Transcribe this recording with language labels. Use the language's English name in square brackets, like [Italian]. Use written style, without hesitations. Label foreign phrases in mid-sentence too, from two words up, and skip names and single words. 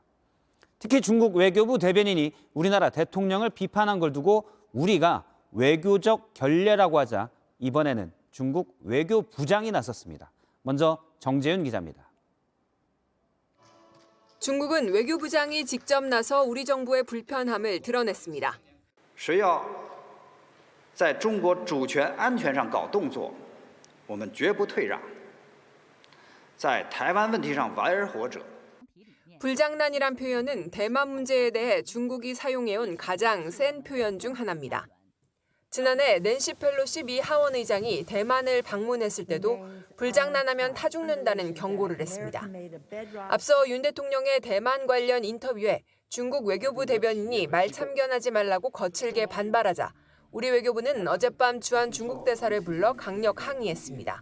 [Korean] 특히 중국 외교부 대변인이 우리나라 대통령을 비판한 걸 두고 우리가 외교적 결례라고 하자 이번에는 중국 외교부장이 나섰습니다. 먼저 정재윤 기자입니다. 중국은 외교부장이 직접 나서 우리 정부의 불편함을 드러냈습니다. [Chinese] 谁要在中国主权安全上搞动作，我们绝不退让。在台湾问题上玩而活者。 [Korean] 불장난이란 표현은 대만 문제에 대해 중국이 사용해온 가장 센 표현 중 하나입니다. 지난해 낸시 펠로시 미 하원 의장이 대만을 방문했을 때도 불장난하면 타 죽는다는 경고를 했습니다. 앞서 윤 대통령의 대만 관련 인터뷰에 중국 외교부 대변인이 말 참견하지 말라고 거칠게 반발하자 우리 외교부는 어젯밤 주한 중국 대사를 불러 강력 항의했습니다.